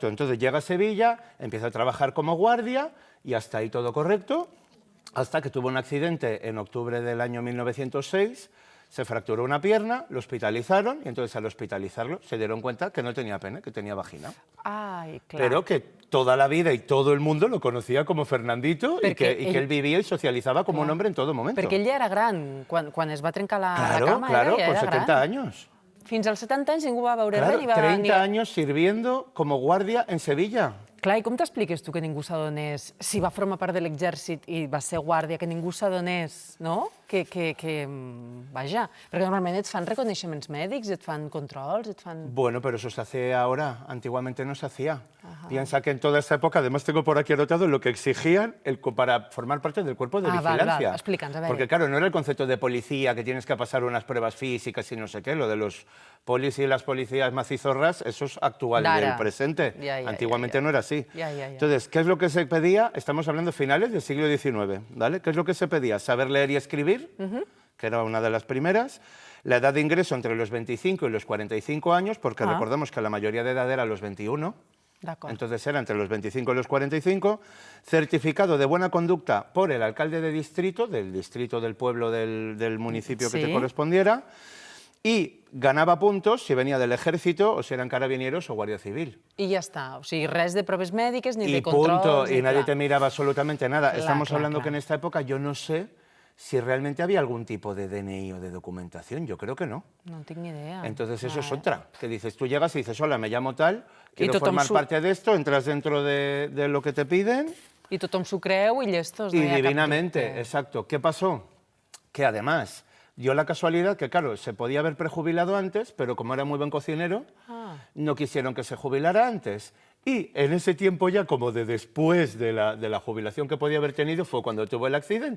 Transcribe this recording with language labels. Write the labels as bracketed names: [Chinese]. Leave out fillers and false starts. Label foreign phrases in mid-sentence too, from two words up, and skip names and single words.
[Spanish] Entonces llega a Sevilla, empieza a trabajar como guardia y hasta ahí todo correcto, hasta que tuvo un accidente en octubre del año 1906, se fracturó una pierna, lo hospitalizaron y entonces al hospitalizarlo se dieron cuenta que no tenía pene, que tenía vagina. [Catalan] Ai, clar. [Spanish] Pero que toda la vida y todo el mundo lo conocía como Fernandito y que él vivía y socializaba como un hombre en todo momento. [Catalan] Perquè ell ja era gran, quan es va trencar la cama, [Spanish] claro, [Catalan] ja era [Spanish] con 70 años. [Catalan] Fins als 70 anys ningú va veure res. [Spanish] 30 años sirviendo como guardia en Sevilla. [Catalan] Clar, i com t'expliques tu que ningú s'adonés, si va formar part de l'exèrcit i va ser guàrdia, que ningú s'adonés, no? Vaja, perquè normalment et fan reconeixements mèdics, et fan controls, et fan... [Spanish] Bueno, pero eso se hace ahora, antiguamente no se hacía. Piensa que en toda esa época, además tengo por aquí anotado lo que exigían para formar parte del cuerpo de vigilancia. [Catalan] Explica'ns, a veure. [Spanish] Porque claro, no era el concepto de policía, que tienes que pasar unas pruebas físicas y no sé qué, lo de los polis y las policías macizorras, eso es actual y del presente. Antiguamente no era así. Entonces, ¿qué es lo que se pedía? Estamos hablando de finales del siglo XIX, ¿vale? ¿Qué es lo que se pedía? Saber leer y escribir, que era una de las primeras. La edad de ingreso entre los 25 y los 45 años, porque recordemos que la mayoría de edad era los 21. Entonces era entre los 25 y los 45. Certificado de buena conducta por el alcalde de distrito, del distrito del pueblo del municipio que te correspondiera. Y ganava puntos si venía del ejército o si eran carabineros o guardia civil. [Catalan] I ja està, o sigui, res de proves mèdiques ni de controls. [Spanish] Punto. Y nadie te miraba absolutamente nada. Estamos hablando que en esta época yo no sé si realmente había algún tipo de DNI o de documentación. Yo creo que no. [Catalan] No tinc ni idea. [Spanish] Entonces eso es otra, que dices, tú llegas y dices, hola, me llamo tal, quiero formar parte de esto, entras dentro de lo que te piden. [Catalan] Y tothom s'ho creu i llestos. [Spanish] Y divinamente, exacto. ¿Qué pasó? Que además dio la casualidad que, claro, se podía haber prejubilado antes, pero como era muy buen cocinero, no quisieron que se jubilara antes. Y en ese tiempo ya, como de después de la jubilación que podía haber tenido, fue cuando tuvo el accidente.